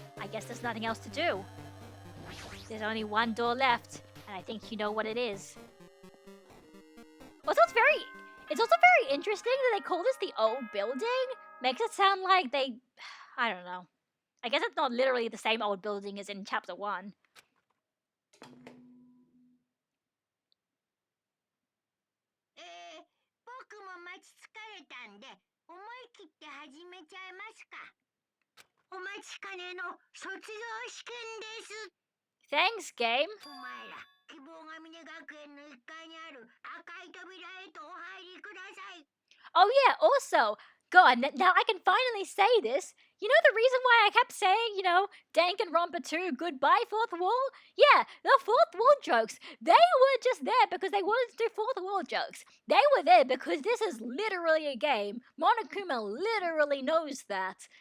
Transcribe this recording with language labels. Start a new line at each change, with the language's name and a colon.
English: guess there's nothing else to do. There's only one door left, and I think you know what it is. Also, it's also very interesting that they call this the old building. Makes it sound like they, I don't know. I guess it's not literally the same old building as in chapter 1.
Japanese: 僕も待ち疲れたんで、思い切って始めちゃいますか。お待ちかねの卒業試験です。
English: Thanks, game.
Japanese: お前ら、希望が峰学園の1階にある赤い扉へとお入りください。
English: Oh yeah, also, God, now I can finally say this. You know the reason why I kept saying, Danganronpa 2, goodbye fourth wall? Yeah, the fourth wall jokes. They were just there because they wanted to do fourth wall jokes. They were there because this is literally a game. Monokuma literally knows that.